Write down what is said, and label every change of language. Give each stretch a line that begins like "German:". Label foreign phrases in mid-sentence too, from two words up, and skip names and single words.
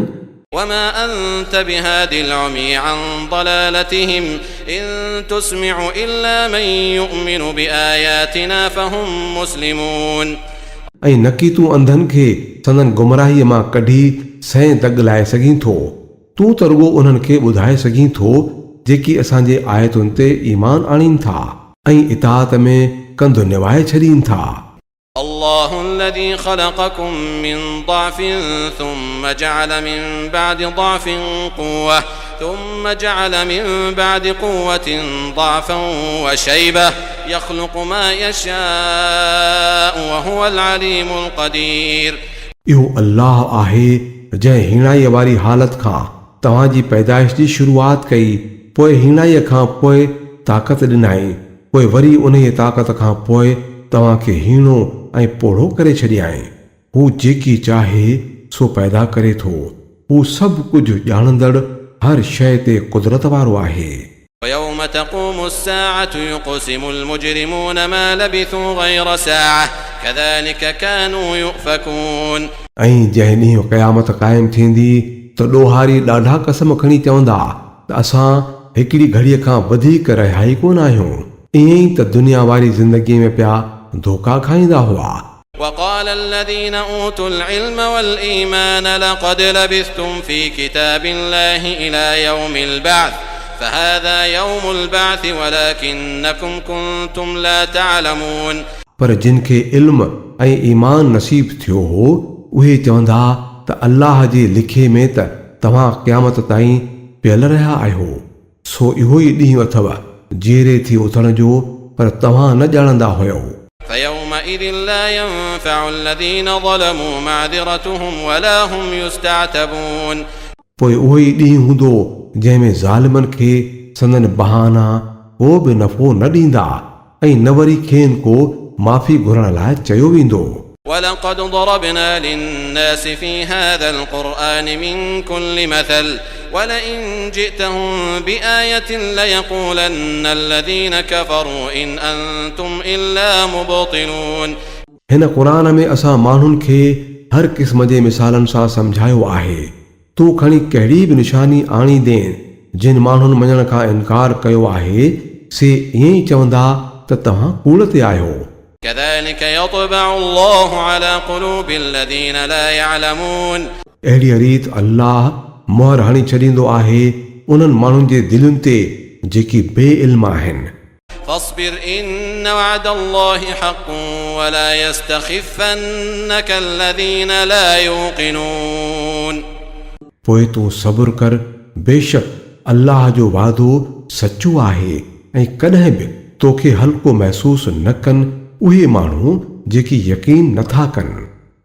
Arabic: وما أنت بهاد العمي عن ضلالتهم إن تسمع إلا من يؤمن بآياتنا فهم مسلمون
Sindhi: ऐं न की तूं अंधनि खे संदन गुमराहीअ मां कढी सह दग लाए सघीं थो। तूं त रुॻो उन्हनि खे ॿुधाए सघीं थो जेकी असांजे आयतुनि ते ईमान आणीनि था ऐं इताअत में कंधु निवाए छॾीनि था।
Arabic: الله الذي خلقكم من ضعف ثم جعل من بعد ضعف قوة ثم جعل من بعد قوة ضعفا وشيبة يخلق ما يشاء وهو العليم القدير
Sindhi: इहो अल्लाह आहे जंहिं हीणाईअ वारी हालत खां तव्हांजी पैदाइश जी शुरूआत कई, पोइ हीणाईअ खां पोइ ताक़त ॾिनाई, पोइ वरी उन ताक़त खां पोइ तव्हांखे हीणो ऐं पोढ़ो करे छॾियाई। हू जेकी चाहे सो पैदा करे थो। हू सभु कुझु ॼाणंदड़ हर शइ ते कुदरत वारो आहे।
Arabic: ويوم تقوم الساعة يقسم المجرمون ما لبثوا غير ساعة كذلك كانوا يؤفكون
Sindhi: ऐं जंहिं ॾींहुं क़यामत क़ाइमु थींदी त ॾोहारी ॾाढा कसम खणी चवंदा त असां हिकिड़ी घड़ीअ खां वधीक रहिया ई कोन आहियूं। ईअं ई त दुनिया वारी ज़िंदगीअ में पिया धोखा खाईंदा हुआ।
Arabic: وقال الذين أوتوا العلم والإيمان لقد لبثتم في كتاب الله إلى يوم البعث فهذا يوم البعث ولكنكم كنتم لا تعلمون
Sindhi: पर जिन खे इल्म ऐं ईमान नसीब थियो हो उहे चवंदा त अल्लाह जे लिखे में त तव्हां क़यामत ताईं पियल रहिया आहियो। सो इहो ई ॾींहुं अथव जीअरे थी उथण जो, पर तव्हां न ॼाणंदा हुयो।
Arabic: فيومئذ لا ينفع الذين ظلموا معذرتهم ولا هم يستعتبون
Sindhi: पोइ उहो ई ॾींहुं हूंदो जंहिं में ज़ालिमनि खे संदन बहाना को बि नफ़ो न ॾींदा ऐं न वरी खेनि को माफ़ी घुरण लाइ चयो वेंदो।
Arabic: ولقد ضربنا للناس في هذا القرآن من كل مثل ولئن جئتهم بآية ليقولن الذين كفروا إن أنتم إلا مبطلون
Sindhi: हिन क़ुरान में असां माण्हुनि खे हर क़िस्म जे मिसालनि सां सम्झायो आहे। तूं खणी कहिड़ी बि निशानी आणी ॾे, जिन माण्हुनि मञण खां इनकार कयो आहे से ईअं ई चवंदा त तव्हां कूड़ ते आहियो।
Arabic: كذلك يطبع الله على قلوب الذين لا يعلمون
Sindhi: अहिड़ी रीत अल्लाह मोहर हणी छॾींदो आहे उन्हनि माण्हुनि जे दिलुनि ते जेकी बे इल्म आहिनि।
Arabic: فاصبر إن وعد الله حق ولا يستخفنك الذين لا يوقنون
Sindhi: पोइ तूं सब्र कर, बेशक अल्लाह जो वादो सचो आहे ऐं कॾहिं बि तोखे हल्को महसूस न कनि उहे माण्हू जेकी यकीन नथा कनि।